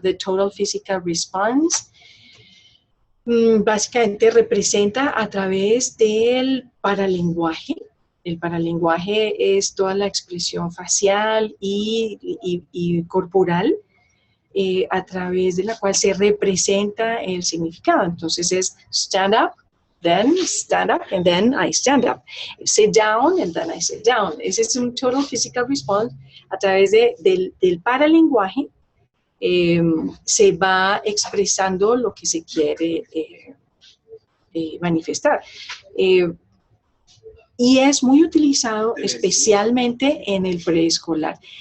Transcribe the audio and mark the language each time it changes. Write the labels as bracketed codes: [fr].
[es] The Total Physical Response básicamente representa a través del paralenguaje. El paralenguaje es toda la expresión facial y corporal a través de la cual se representa el significado. Entonces es [en] stand up, then stand up, and then I stand up. Sit down, and then I sit down. [es] Ese es un total physical response. A través del paralenguaje se va expresando lo que se quiere manifestar. Y es muy utilizado especialmente en el preescolar.